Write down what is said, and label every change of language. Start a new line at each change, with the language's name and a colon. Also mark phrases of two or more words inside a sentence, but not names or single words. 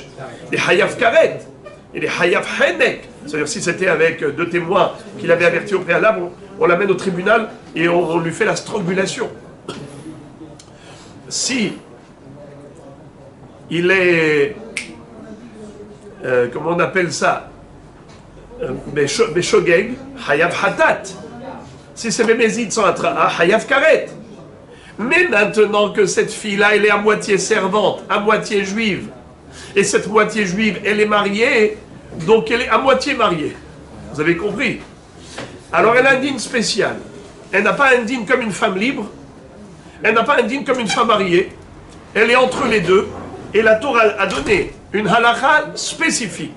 French: Il est
Hebrew: חייב כרת,
French: il est
Hebrew: חייב חנק.
French: C'est-à-dire si c'était avec deux témoins qu'il avait avertis au préalable, on l'amène au tribunal et on lui fait la strangulation. Si il est, comment on appelle ça,
Hebrew: בשוגג, חייב חטאת.
French: Si c'est Bémézid sans Atra'a,
Hebrew: חייב כרת.
French: Mais maintenant que cette fille-là, elle est à moitié servante, à moitié juive, et cette moitié juive, elle est mariée, donc elle est à moitié mariée. Vous avez compris? Alors elle a un dîne spécial. Elle n'a pas un dîne comme une femme libre, elle n'a pas un dîne comme une femme mariée, elle est entre les deux, et la Torah a donné une halakha spécifique.